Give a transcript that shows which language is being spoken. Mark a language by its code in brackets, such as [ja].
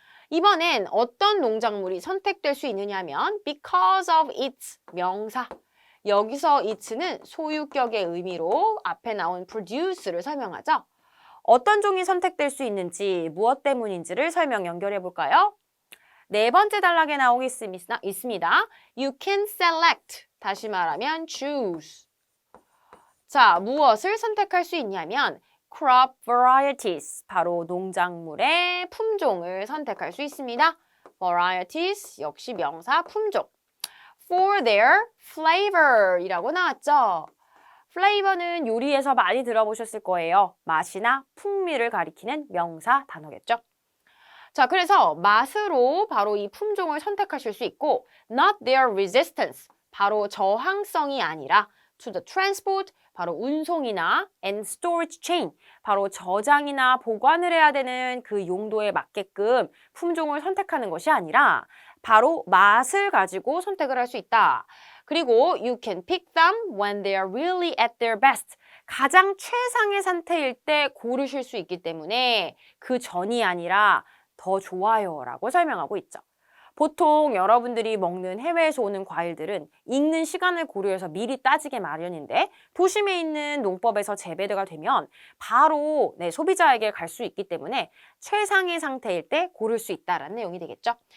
[ko] 이번엔 어떤 농작물이 선택될 수 있느냐면 [en] because of its, [ko] 명사. 여기서 it는 소유격의 의미로 앞에 나온 produce를 설명하죠. 어떤 종이 선택될 수 있는지, 무엇 때문인지를 설명 연결해 볼까요? 네 번째 단락에 나오고 있습니다. [en] You can select, [ko] 다시 말하면 [en] choose. [ko] 자, 무엇을 선택할 수 있냐면 [en] crop varieties, [ko] 바로 농작물의 품종을 선택할 수 있습니다. varieties, 역시 명사 품종. [en] For their flavor [ko] 이라고 나왔죠. flavor는 요리에서 많이 들어보셨을 거예요. 맛이나 풍미를 가리키는 명사 단어겠죠. 자, 그래서 맛으로 바로 이 품종을 선택하실 수 있고 [en] not their resistance, [ko] 바로 저항성이 아니라 [en] to the transport, [ko] 바로 운송이나 [en] and storage chain, [ko] 바로 저장이나 보관을 해야 되는 그 용도에 맞게끔 품종을 선택하는 것이 아니라 바로 맛을 가지고 선택을 할 수 있다. [en] 그리고 you can pick them when they are really at their best. [ko] 가장 최상의 상태일 때 고르실 수 있기 때문에 그 전이 아니라 더 좋아요 라고 설명하고 있죠. 보통 여러분들이 먹는 해외에서 오는 과일들은 익는 시간을 고려해서 미리 따지게 마련인데 도심에 있는 농법에서 재배가 되면 바로 소비자에게 갈 수 있기 때문에 최상의 상태일 때 고를 수 있다라는 내용이 되겠죠.